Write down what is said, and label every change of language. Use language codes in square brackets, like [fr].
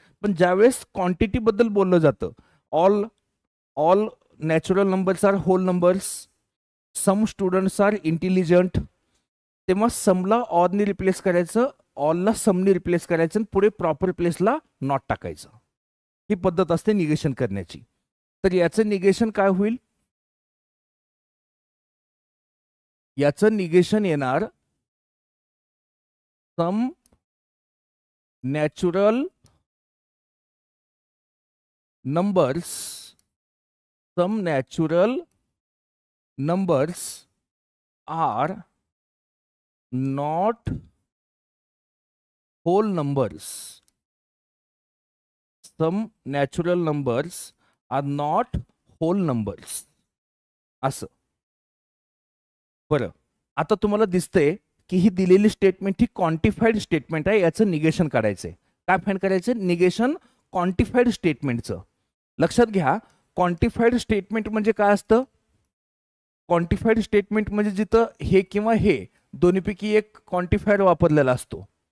[mr] पण ज्यावेळेस क्वांटिटी बद्दल बोललं जातं, all natural numbers R hole numbers, सम स्टुडंट्स आर इंटेलिजंट, तेव्हा समला ऑलनी रिप्लेस करायचं, ऑलला समनी रिप्लेस करायचं, आणि पुढे प्रॉपर प्लेसला नॉट टाकायचं. ही पद्धत असते निगेशन करण्याची. तर याचं निगेशन काय होईल? याचं निगेशन येणार सम natural [en] numbers, some natural numbers are not whole numbers. Some natural numbers are not whole numbers. [mr] असं. बरं, आता तुम्हाला दिसतंय की ही दिलेली स्टेटमेंट ही क्वांटिफाईड स्टेटमेंट आहे. याचं निगेशन काढायचंय. काय फाईंड करायचं? निगेशन क्वांटिफाईड स्टेटमेंटचं. लक्षात घ्या, क्वांटिफाईड स्टेटमेंट म्हणजे काय असतं? क्वांटिफाईड स्टेटमेंट म्हणजे जिथं हे किंवा हे दोन्हीपैकी एक क्वांटिफायर वापरलेला असतो.